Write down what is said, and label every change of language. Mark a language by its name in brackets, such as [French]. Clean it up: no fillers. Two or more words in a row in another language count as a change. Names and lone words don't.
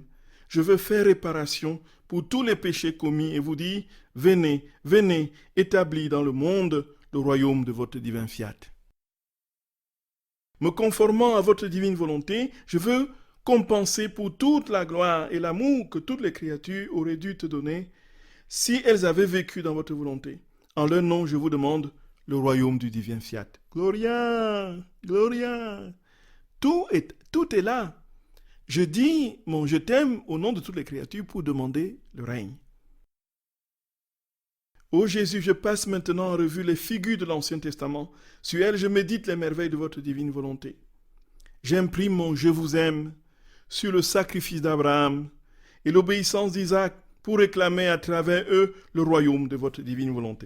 [French] Je veux faire réparation pour tous les péchés commis et vous dire, venez, venez, établis dans le monde le royaume de votre divin fiat. Me conformant à votre divine volonté, je veux compenser pour toute la gloire et l'amour que toutes les créatures auraient dû te donner si elles avaient vécu dans votre volonté. En leur nom, je vous demande le royaume du divin fiat. [Latin] Gloria, Gloria. [French] Tout est là. Je dis mon je t'aime au nom de toutes les créatures pour demander le règne. Ô Jésus, je passe maintenant en revue les figures de l'Ancien Testament. Sur elles, je médite les merveilles de votre divine volonté. J'imprime mon je vous aime sur le sacrifice d'Abraham et l'obéissance d'Isaac pour réclamer à travers eux le royaume de votre divine volonté.